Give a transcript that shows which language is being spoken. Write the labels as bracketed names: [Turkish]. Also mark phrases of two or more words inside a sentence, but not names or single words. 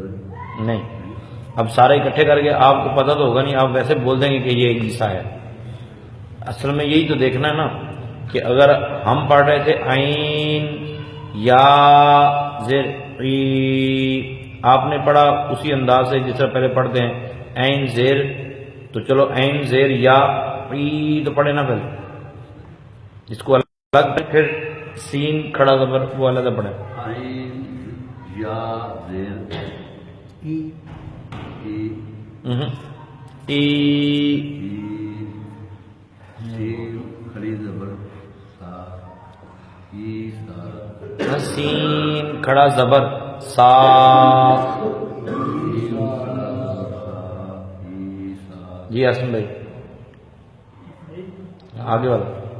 [Urdu] نہیں اب سارے اکٹھے کر کے آپ کو پتہ تو ہوگا نہیں آپ ویسے بول دیں گے کہ یہ ایک جیسا ہے اصل میں یہی تو دیکھنا ہے نا کہ اگر ہم پڑھ رہے تھے عین یا زیر ای آپ نے پڑھا اسی انداز سے جس طرح پہلے پڑھتے ہیں عین زیر تو چلو عین زیر یا ای تو پڑھے نا پہلے اس کو الگ پھر سین کھڑا زبر وہ الگ پڑھے عین یا زیر ای ای سین کھڑی زبر سا ای سا سین کھڑا زبر سا جی حسن بھائی آگے والا